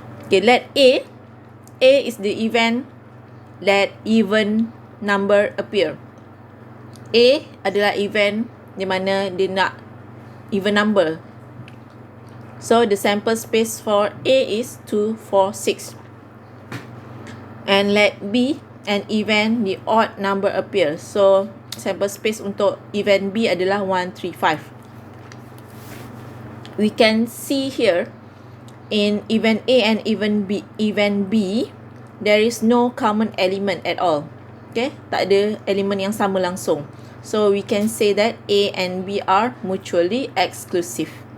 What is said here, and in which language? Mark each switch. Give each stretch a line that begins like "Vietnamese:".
English: Okay, let A is the event, let even number appear.
Malay: A adalah event di mana dia nak even number.
English: So, the sample space for A is 2, 4, 6. And let B an event, the odd number appears.
Malay: So, sample space untuk event B adalah 1, 3, 5.
English: We can see here in event A and event B, there is no common element at all.
Malay: Okay, tak ada elemen yang sama langsung.
English: So, we can say that A and B are mutually exclusive.